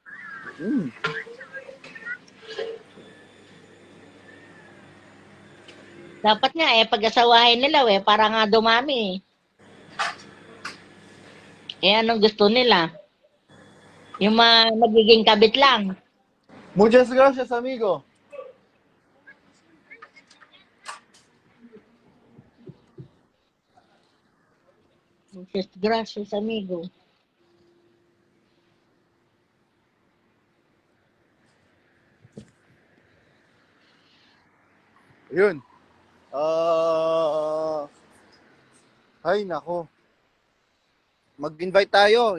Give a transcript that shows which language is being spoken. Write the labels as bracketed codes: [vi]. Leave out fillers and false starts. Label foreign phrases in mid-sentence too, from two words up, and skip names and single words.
[tl] Dapat nga pag-asawahin nila para nga dumami. Anong gusto nila? Yung magiging kabit lang. [es] Muchas gracias, amigo. Muchas gracias, amigo. [tl] Yun. Ay, nako. Mag-invite tayo.